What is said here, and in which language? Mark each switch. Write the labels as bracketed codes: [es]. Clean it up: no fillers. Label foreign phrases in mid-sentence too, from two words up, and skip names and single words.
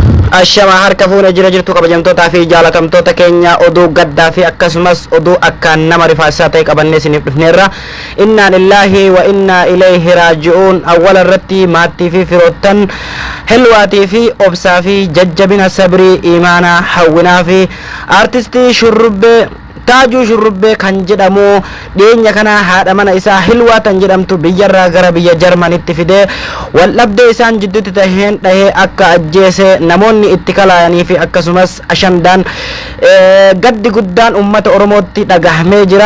[om] Ashama harka fuula jira jirtu kabajamtootaa fi jaalatamtoota keenya oduu gaddaa fi akkasumas oduu akkaan nama rifaasaa ta'e qabannee isiniif dhufneerra. [ar] إنا لله وإنا إليه راجعون. [om] Awwala irratti maatii fi firoottan helwaatii fi obsaa fi jajjabina sabrii imaanaa hawwinaa fi artistii shurrubbee Taaju shurrubbee kan jedhamu dhiyeenya kana haadha mana isaa Hilwaa tan jedhamtu biyyarraa gara biyya Jarmanitti fidee waldhabdee isaan jidduutti taheen dhahee akka ajjeese namoonni itti kalaayanii fi akkasumas ashandaan gaddi guddaan ummata Oromootti dhagahamee jira.